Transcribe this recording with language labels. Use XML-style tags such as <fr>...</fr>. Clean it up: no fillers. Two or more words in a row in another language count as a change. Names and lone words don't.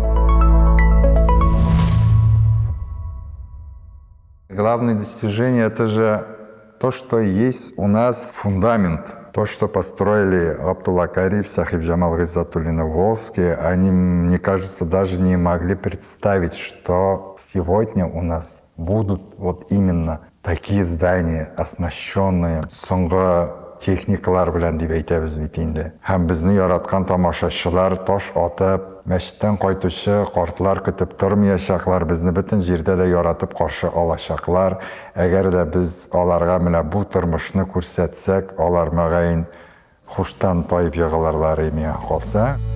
<ru>Главное достижение — это же то, что есть у нас фундамент. То, что построили Абдулла Кариев, Сахиб Джамал Гизатуллин, Волжский, они, мне кажется, даже не могли представить, что сегодня у нас будут вот именно такие здания, оснащенные</ru> <tt>соңғы техникалар белән дип әйтәбез бит инде. Һәм безне яраткан тамашачылар таш атып, мәчеттән кайтучы картлар көтеп тормаячаклар, безне бөтен җирдә дә яратып каршы алачаклар. Әгәр дә без аларга менә бу тормышны күрсәтсәк, алар мәгәен хуштан тайып егылырлар миңа калса.</tt>